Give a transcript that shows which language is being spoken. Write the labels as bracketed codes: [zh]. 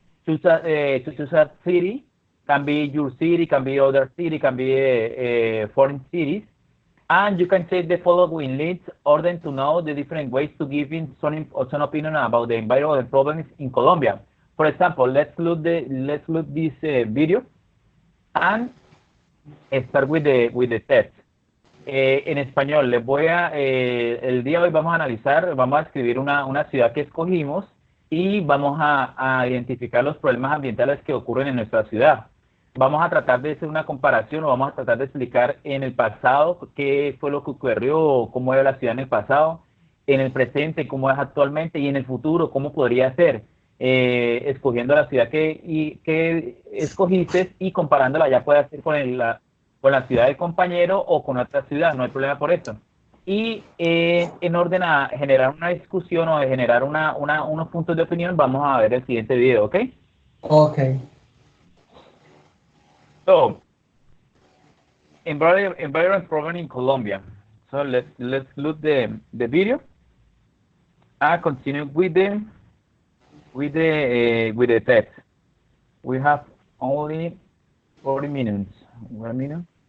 [en] To choose a city, can be your city, can be other city, can be foreign cities. And you can check the following links order to know the different ways to give in some opinion about the environmental problems in Colombia. For example, let's look this video and start with the test. [es] En español, el día de hoy vamos a analizar, vamos a escribir una ciudad que escogimos y vamos a identificar los problemas ambientales que ocurren en nuestra ciudad. Vamos a tratar de hacer una comparación o vamos a tratar de explicar en el pasado qué fue lo que ocurrió, cómo era la ciudad en el pasado, en el presente, cómo es actualmente y en el futuro, cómo podría ser, escogiendo la ciudad que escogiste y comparándola ya puede ser con la ciudad del compañero o con otra ciudad, no hay problema por eso. Y en orden a generar una discusión o de generar unos puntos de opinión, vamos a ver el siguiente video, ¿ok? Ok. [en] So, environment problem in Colombia. So let's look the video and continue with the text. We have only 40 minutes. 1 minute.